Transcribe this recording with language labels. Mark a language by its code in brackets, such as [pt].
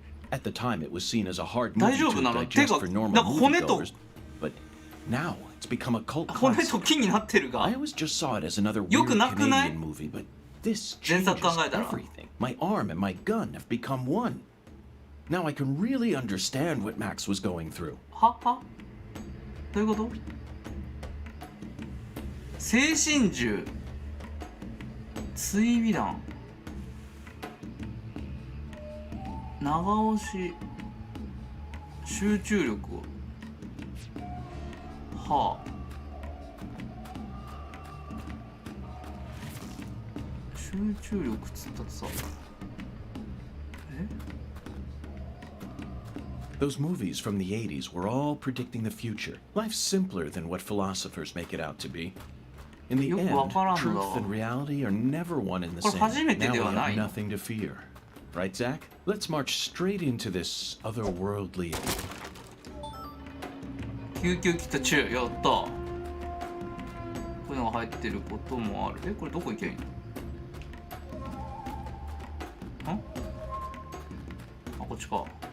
[en] At the time, it was seen as a hard movie to digest for normal moviegoers, but now it's become a cult classic. I always just saw it as another weird Canadian movie, but this changes everything. My arm and my gun have become one. Now I can really understand what Max was going through. [ja] は？どういうこと？精神銃、追尾弾、長押し、集中力を、はあ、集中力つったってさ、え [en] ？Those movies from the 80s were all predicting the future. Life's simpler than what philosophers make it out to be. In the end, truth and reality are never one and the same. Now we have nothing to fear. Right, Zach? Let's march straight into this otherworldly... [ja] 救急キット中、やった。こういうのが入ってることもある。え、これどこ行けばいいの？ん？あ、こっちか。